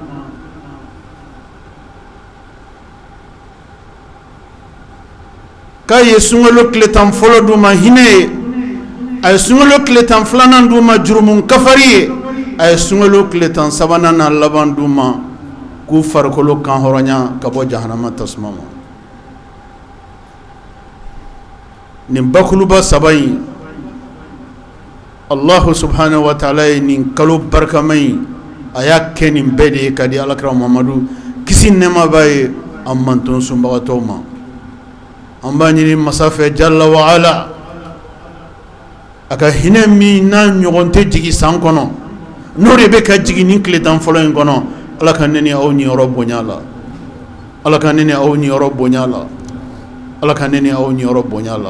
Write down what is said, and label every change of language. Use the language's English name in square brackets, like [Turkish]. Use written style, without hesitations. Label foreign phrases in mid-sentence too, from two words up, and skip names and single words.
[Bambara] k'a ye sunkalo tile tan fɔlɔ d'u ma hinɛ ye, a ye sunkalo tile tan filanan d'u ma jurumu kafari ye, a ye sunkalo tile tan sabanan na laban d'u ma k'u farikolo kan hɔrɔnya ka bɔ jahanama tasuma ma. Nin bakuluba saba in Allah [Arabic] سبحانه وتعالى [Bambara] ye nin kalo barikama in a y'a kɛ nin bɛɛ de ye ka di alakira Muhamadu kisi nɛɛma b'a ye a manton sunbagatɔw ma. An b'a ɲini masa fɛ [Arabic] جل وعلا [Bambara] a ka hinɛ min n'a ɲɔgɔn tɛ jigi san kɔnɔ, n'o de bɛ ka jigi nin tile tan fɔlɔ in kɔnɔ, Ala ka ne ni aw niyɔrɔ bonya la, Ala ka ne ni aw niyɔrɔ bonya la, Ala ka ne ni aw niyɔrɔ bonya la.